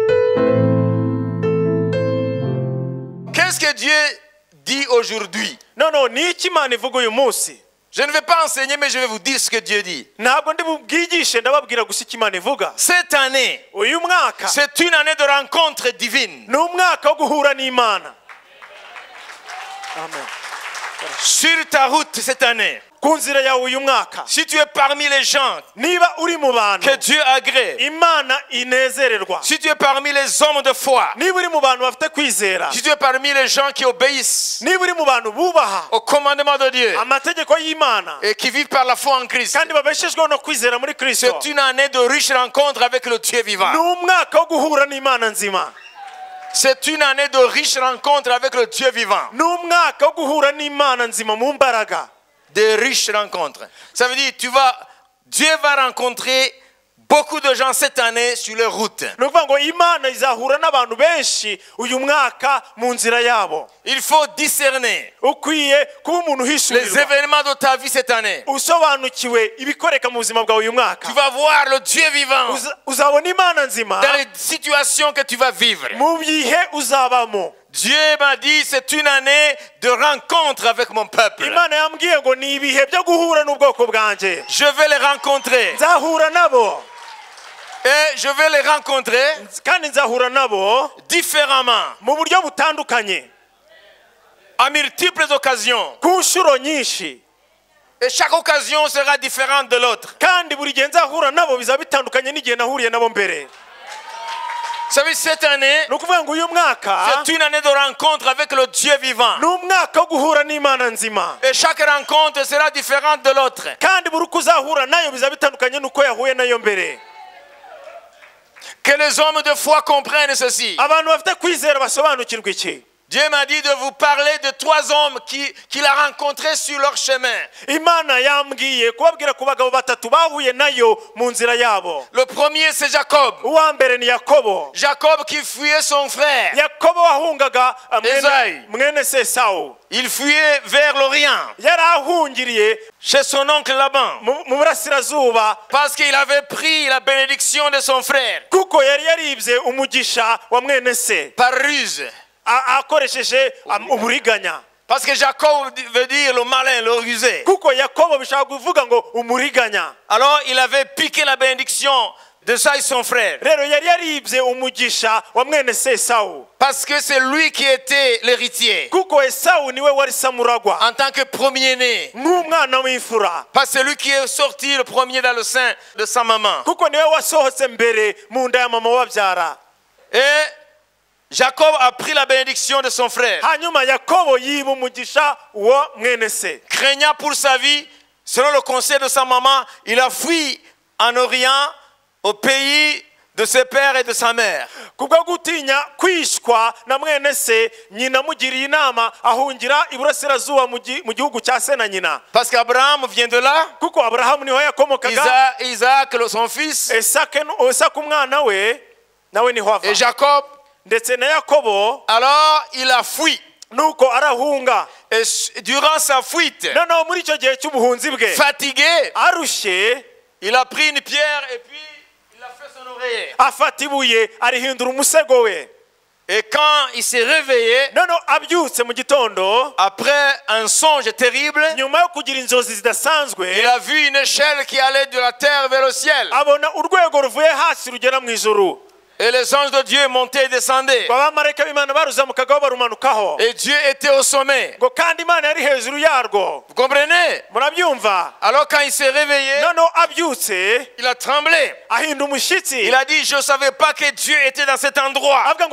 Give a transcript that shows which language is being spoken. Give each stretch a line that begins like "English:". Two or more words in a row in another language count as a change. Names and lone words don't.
French: Qu'est-ce que Dieu dit aujourd'hui?
Kinyarwanda: noneho ni iki Imana ivuga uyu munsi?
French: Je ne vais pas enseigner, mais je vais vous dire ce que Dieu dit.
Kinyarwanda: Ntabwo ndi bubwigishe, ndababwira gusa icyo Imana ivuga.
French: Cette année,
Kinyarwanda: Uyu mwaka
French: c'est une année de rencontre divine.
Kinyarwanda: ni umwaka wo guhura n'Imana. Amen.
French: Sur ta route cette année,
Kinyarwanda: Ku nzira yawe uyu mwaka,
French: si tu es parmi les gens
Kinyarwanda: niba uri mu bantu
French: que Dieu agrée,
Kinyarwanda: Imana inezererwa,
French: si tu es parmi les hommes de foi,
Kinyarwanda: niba uri mu bantu bafite kwizera,
French: si tu es parmi les gens qui obéissent
Kinyarwanda: niba uri mu bantu bubaha
French: au commandement de Dieu
Kinyarwanda: amategeko y'Imana
French: et qui vivent par la foi en Christ,
Kinyarwanda: kandi babeshejweho no kwizera muri Kristo,
French: c'est une année de riches rencontres avec le Dieu vivant.
Kinyarwanda: ni umwaka wo guhura n'Imana nzima.
French: C'est une année de riches rencontres avec le Dieu vivant.
Kinyarwanda: Ni umwaka wo guhura n'Imana nzima mu mbaraga.
French: Des riches rencontres. Ça veut dire Dieu va rencontrer beaucoup de gens cette année sur leur route.
Kinyarwanda: Ni ukuvuga ngo Imana izahura n'abantu benshi uyu mwaka mu nzira yabo.
French: Il faut discerner
Kinyarwanda: Ukwiye kuba umuntu
French: les
Kinyarwanda: uhishurirwa,
French: événements de ta vie cette année.
Kinyarwanda: usobanukiwe ibikoreka mu buzima bwawe uyu mwaka.
French: Tu vas voir le Dieu vivant
Kinyarwanda: Uzabona Imana nzima
French: dans les situations que tu vas vivre.
Kinyarwanda: mu bihe uzabamo.
French: Dieu m'a dit c'est une année de rencontre avec mon peuple.
Kinyarwanda: Imana yambwiye ngo ni ibihe byo guhura n'ubwoko bwanjye.
French: Je vais les rencontrer.
Kinyarwanda: Nzahura nabo
French: Et je vais les rencontrer
Kinyarwanda: kandi nzahura nabo
French: différemment,
Kinyarwanda: mu buryo butandukanye,
French: à multiples occasions.
Kinyarwanda: ku nshuro nyinshi,
French: Et chaque occasion sera différente de l'autre.
Kinyarwanda: kandi buri gihe nzahura nabo bizaba bitandukanye n'igihe nahuriye nabo mbere.
French: Vous savez, cette année,
Kinyarwanda: Ni ukuvuga ngo uyu mwaka
French: c'est une année de rencontre avec le Dieu vivant.
Kinyarwanda: ni umwaka wo guhura n'Imana nzima,
French: Et chaque rencontre sera différente de l'autre.
Kinyarwanda: kandi buri uko uzahura nayo bizaba bitandukanye n'uko yahuye nayo mbere.
French: Que les hommes de foi comprennent ceci.
Kinyarwanda: Abantu bafite kwizera basobanukirwa iki?
French: Dieu m'a dit de vous parler de 3 hommes qu'il a rencontrés sur leur chemin.
Kinyarwanda: Imana yambwiye kubabwira ku bagabo batatu bahuye nayo mu nzira yabo.
French: Le premier, c'est Jacob.
Kinyarwanda: Uwa mbere ni Yakobo.
French: Jacob qui fuyait son frère.
Kinyarwanda: Yakobo wahungaga Esayi. mwene se Esawu.
French: Il fuyait vers l'Orient,
Kinyarwanda: Yari ahungiriye
French: chez son oncle Laban,
Kinyarwanda: mu burasirazuba
French: parce qu'il avait pris la bénédiction de son frère
Kinyarwanda: kuko yari yaribye umugisha wa mwene se
French: par ruse.
Kinyarwanda: akoresheje uburiganya.
French: Parce que Jacob veut dire le malin, le rusé.
Kinyarwanda: Kuko Yakobo bishaka kuvuga ngo umuriganya.
French: Alors il avait piqué la bénédiction de Esayi son frère.
Kinyarwanda: Rero yari yaribye umugisha wa mwene se Esawu.
French: Parce que c'est lui qui était l'héritier.
Kinyarwanda: Kuko Esawu niwe wari samuragwa
French: En tant que premier-né.
Kinyarwanda: nk'umwana w'imfura.
French: Pas celui qui est sorti le premier dans le sein de sa maman.
Kinyarwanda: Kuko niwe wasohotse mbere mu nda ya mama wabyara.
French: Et Jacob a pris la bénédiction de son frère.
Kinyarwanda: Hanyuma Yakobo yiba umugisha wa mwene se.
French: Craignant pour sa vie, selon le conseil de sa maman, il a fui en Orient, au pays de ses pères et de sa mère.
Kinyarwanda: Kubwo gutinya kwishwa na mwene se, nyina mugiriye inama ahungira iburasirazuba mu gihugu cya se na nyina.
French: Parce qu'Abraham vient de là.
Kinyarwanda: Kuko Abrahamu niho yakomokaga.
French: Isaac, son fils.
Kinyarwanda: Isaka umwana we nawe niho ava.
French: Et Jacob.
Kinyarwanda: Ndetse na Yakobo.
French: Alors il a fui.
Kinyarwanda: Nuko arahunga.
French: Et durant sa fuite,
Kinyarwanda: noneho muri icyo gihe cy'ubuhunzi bwe,
French: fatigué,
Kinyarwanda: arushye,
French: il a pris une pierre et puis il a fait son oreiller.
Kinyarwanda: Afata ibuye arihindura umusego we.
French: Et quand il s'est réveillé,
Kinyarwanda: noneho abyutse mu gitondo,
French: après un songe terrible,
Kinyarwanda: nyuma yo kugira inzozi zidasanzwe,
French: il a vu une échelle qui allait de la terre vers le ciel.
Kinyarwanda: Abona urwego ruvuye hasi rugera mu ijuru.
French: Et les anges de Dieu montaient et descendaient. Et Dieu était au sommet. Vous comprenez? Alors quand il s'est réveillé, il a tremblé. Il a dit, je ne savais pas que Dieu était dans cet endroit.